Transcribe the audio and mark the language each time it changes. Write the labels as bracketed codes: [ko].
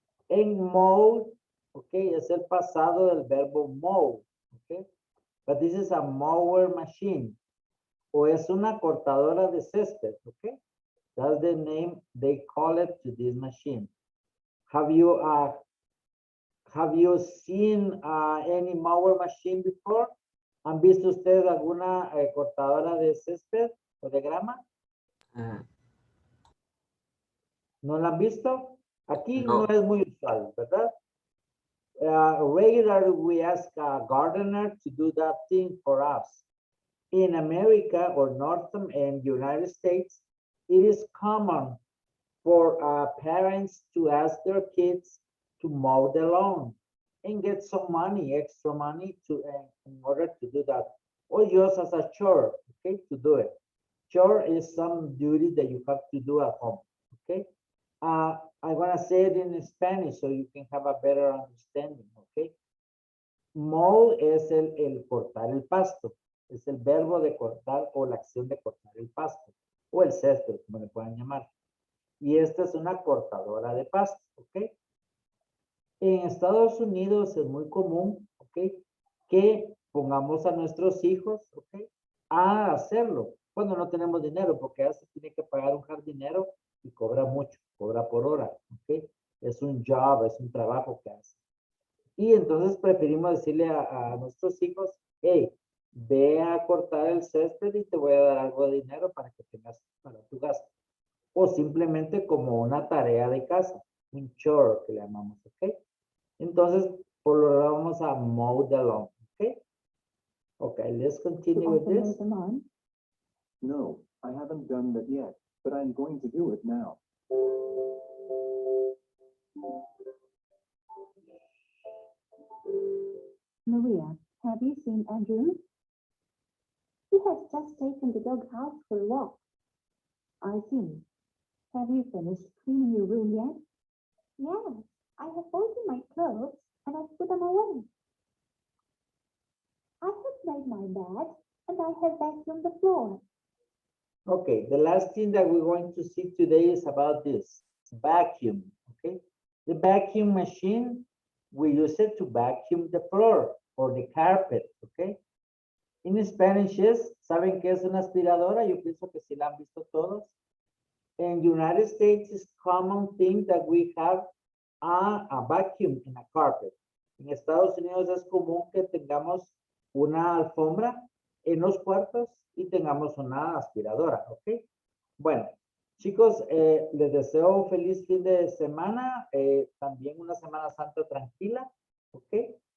[es] En mow, okay, es el pasado del verbo mow, okay. [en] But this is a mower machine. [es] O es una cortadora de césped, [en] okay. That's the name they call it to this machine. Have you seen any mower machine before? [es] ¿Han visto ustedes alguna cortadora de césped o de grama? ¿No la han visto? Aquí no, es muy usual, ¿verdad? [en] Regularly we ask a gardener to do that thing for us. In America or North and United States, it is common for parents to ask their kids to mow the lawn and get some money, extra money in order to do that. Or just as a chore, okay, to do it. Chore is some duty that you have to do at home, okay? I'm gonna say it in Spanish so you can have a better understanding, okay? [es] Mow es el cortar el pasto. Es el verbo de cortar o la acción de cortar el pasto o el césped, como le puedan llamar. Y esta es una cortadora de pasto, ¿ok? En Estados Unidos es muy común, ¿ok? Que pongamos a nuestros hijos, ¿ok? A hacerlo. Cuando no tenemos dinero, porque a veces tiene que pagar un jardinero y cobra mucho, cobra por hora, ¿ok? Es un job, es un trabajo que hace. Y entonces preferimos decirle a nuestros hijos, hey, ve a cortar el césped y te voy a dar algo de dinero para que tengas para tu gasto. O simplemente como una tarea de casa, un chore que le llamamos, ¿ok? Entonces, por lo tanto, vamos a [en] mow the lawn, [es] ¿ok? [en] Okay, let's continue with this. No, I haven't done that yet, but I'm going to do it now. Maria, have you seen Andrew? He has just taken the dog out for a walk. I see. Have you finished cleaning your room yet? Yes, I have folded my clothes and I've put them away. I have made my bed and I have vacuumed the floor. Okay, the last thing that we're going to see today is about this vacuum, okay? The vacuum machine, we use it to vacuum the floor or the carpet, okay? In Spanish is, [es] ¿saben qué es una aspiradora? Yo pienso que sí la han visto todos. [en] In United States, it's common thing that we have a vacuum in a carpet. [es] En Estados Unidos es común que tengamos una alfombra en los cuartos y tengamos una aspiradora, ¿ok? Bueno, chicos, les deseo un feliz fin de semana, también una Semana Santa tranquila, ¿ok?